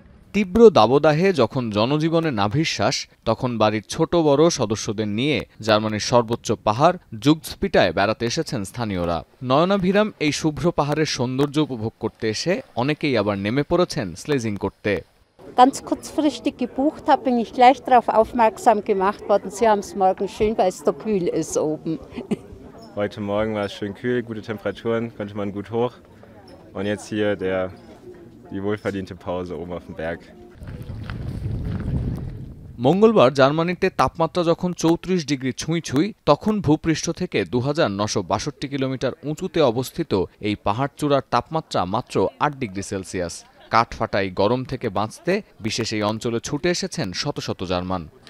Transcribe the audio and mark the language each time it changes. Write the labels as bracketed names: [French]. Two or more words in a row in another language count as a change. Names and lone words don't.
[Bangla] তীব্র দাবদাহে যখন জনজীবনে নাভিশ্বাস, তখন বাড়ির ছোট বড় সদস্যদের নিয়ে জার্মানির সর্বোচ্চ পাহাড় জুগসপিটায় বেড়াতে এসেছেন স্থানীয়রা। নয়নাভিরাম এই শুভ্র পাহাড়ের সৌন্দর্য উপভোগ করতে এসে অনেকেই আবার নেমে পড়েছেন স্লেজিং করতে। [German] Ganz kurzfristig gebucht habe, bin ich gleich darauf aufmerksam gemacht worden. Sie haben es morgen schön, weil es so kühl ist oben. Heute Morgen war es schön kühl, gute Temperaturen, konnte man gut hoch. Und jetzt hier die wohlverdiente Pause oben auf dem Berg. [Bangla] মঙ্গলবার জার্মানিতে তাপমাত্রা যখন ৩৪ ডিগ্রি ছুঁই তখন ভূপৃষ্ঠ থেকে ২৯৬২ কিলোমিটার উঁচুতে অবস্থিত এই পাহাড়চূড়ার তাপমাত্রা মাত্র ৮ ডিগ্রি সেলসিয়াস। কাঠফাটাই গরম থেকে বাঁচতে বিশেষ এই অঞ্চলে ছুটে এসেছেন শত শত জার্মান।